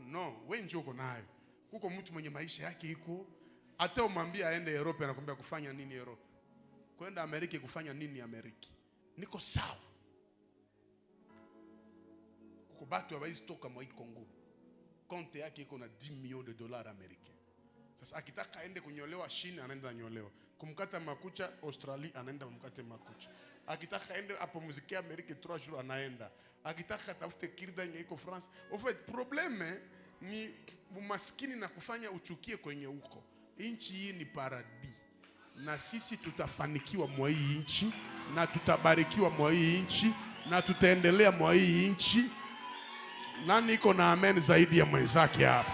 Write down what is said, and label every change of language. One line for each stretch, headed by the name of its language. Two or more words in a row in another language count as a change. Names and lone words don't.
Swahili: No, wewe njoo uko nayo. Kuko mtu mwenye maisha yake iko, hata umwambie aende Europe anakuambia kufanya nini Europe? Kwenda Amerika kufanya nini Amerika? Niko sawa. Kuko batu hawezi toka mwa Kongo. Konte yake iko na 10
French: millions de dollars américains.
Swahili: Sasa akitaka aende kunyolewa China anaenda nyolewa. Kumkata makucha Australia anaenda kumkata makucha. Akitaka aende hapo muziki Amerika 3 jours anaenda. Akitaka tafute kirda yenye iko France.
French: En fait
Swahili: problème ni umaskini na kufanya uchukie kwenye huko. Inchi hii ni paradis. Na sisi tutafanikiwa mwa hii inchi na tutabarikiwa mwa hii inchi na tutaendelea mwa hii inchi. Nani iko na amen zaidi ya mwenzake hapa?